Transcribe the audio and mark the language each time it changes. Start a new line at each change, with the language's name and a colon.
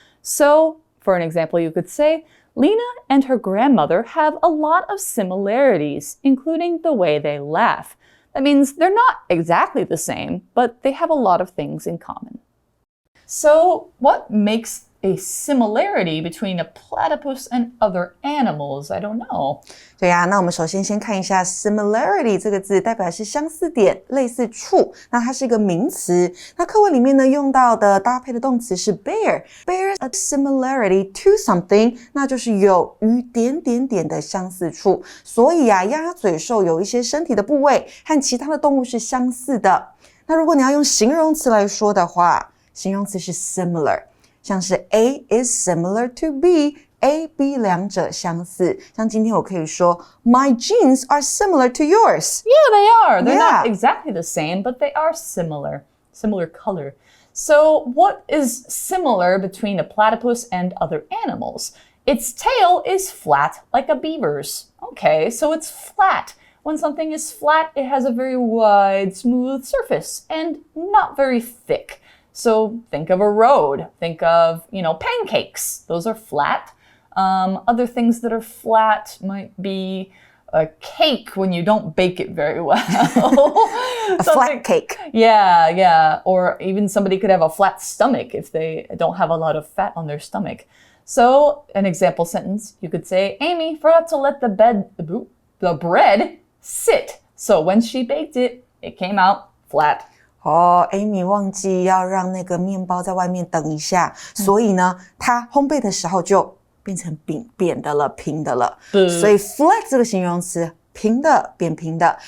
English: So, for an example, you could say, Lena and her grandmother have a lot of similarities, including the way they laugh. That means they're not exactly the same, but they have a lot of things in common. So, what makes a similarity between a platypus and other animals? I don't know.
Chinese: 对啊，那我们首先看一下 similarity 这个字，代表是相似点、类似处。那它是一个名词。那课文里面呢用到的搭配的动词是 bear。
English: bear a similarity to something，
Chinese: 那就是有与点点点的相似处。所以鸭嘴兽有一些身体的部位和其他的动物是相似的。那如果你要用形容词来说的话，形容词是 similar。像是
English: A is similar to B。
Chinese: A、B 两者相似，像今天我可以说
English: My jeans are similar to yours. Yeah, they are. They're not exactly the same, but they are similar. Similar color. So what is similar between a platypus and other animals? Its tail is flat like a beaver's. Okay, so it's flat. When something is flat, it has a very wide, smooth surface and not very thick. So think of a road. Think of, pancakes. Those are flat. Other things that are flat might be a cake when you don't bake it very well. A flat cake. Yeah. Or even somebody could have a flat stomach if they don't have a lot of fat on their stomach. So an example sentence, you could say, Amy forgot to let the bread sit. So when she baked it, it came out flat.
Chinese: Amy 忘记要让那个面包在外面等一下，所以呢，她烘焙的时候就变成扁的了，平的了。所以 flat 这个形容词，平的、扁平的。